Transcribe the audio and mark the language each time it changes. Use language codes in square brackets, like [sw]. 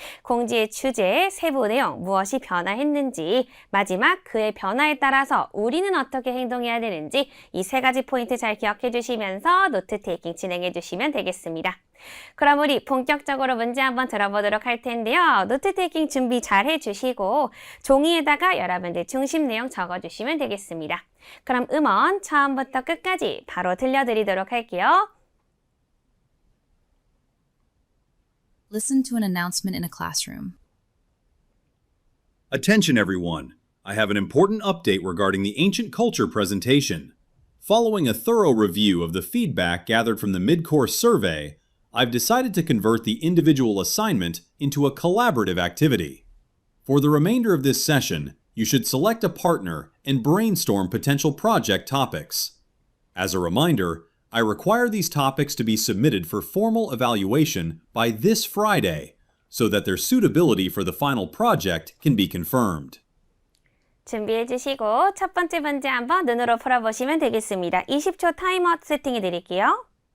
[ko] 공지의 주제, 세부 내용, 무엇이 변화했는지, 마지막 그의 변화에 따라서 우리는 어떻게 행동해야 되는지 이 3가지 포인트 잘 기억해 주시면서 노트 테이킹 진행해 주시면 되겠습니다. 그럼 우리 본격적으로 문제 한번 들어보도록 할 텐데요. 노트 테이킹 준비 잘 해주시고 종이에다가 여러분들 중심 내용 적어주시면 되겠습니다. 그럼 음원 처음부터 끝까지 바로 들려드리도록 할게요. [en] Listen to an announcement in a classroom. Attention everyone! I have an important update regarding the Ancient Culture presentation. Following a thorough review of the feedback gathered from the mid-course survey, I've decided to convert the individual assignment into a collaborative activity. For the remainder of this session, you should select a partner and brainstorm potential project topics. As a reminder, I require these topics to be submitted for formal evaluation by this Friday, so that their suitability for the final project can be confirmed. [ko] 준비해 주시고 첫 번째 문제 한번 눈으로 풀어보시면 되겠습니다. 20초 타이머 세팅해 드릴게요.